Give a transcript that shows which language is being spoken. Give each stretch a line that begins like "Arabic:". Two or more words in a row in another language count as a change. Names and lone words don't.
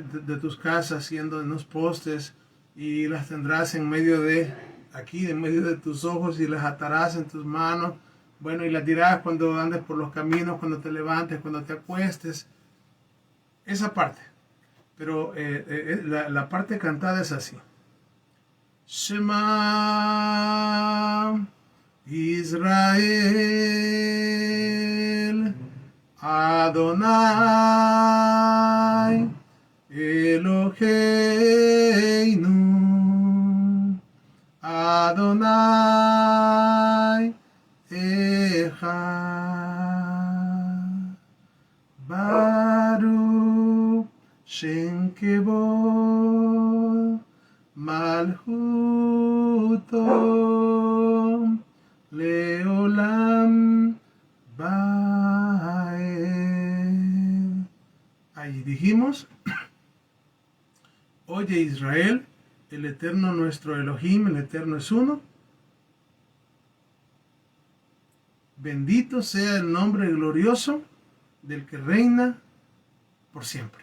Spanish: De tus casas, siendo en los postes, y las tendrás en medio en medio de tus ojos, y las atarás en tus manos. Bueno, y las dirás cuando andes por los caminos, cuando te levantes, cuando te acuestes. Esa parte. Pero la parte cantada es así.
Hebrew: שמע ישראל אדוני אלוהינו אדוני אחד ברוך שם כבוד מלכותו לעולם ועד.
Spanish: Ahí dijimos, oye Israel, el Eterno nuestro Elohim, el Eterno es uno. Bendito sea el nombre glorioso del que reina por siempre.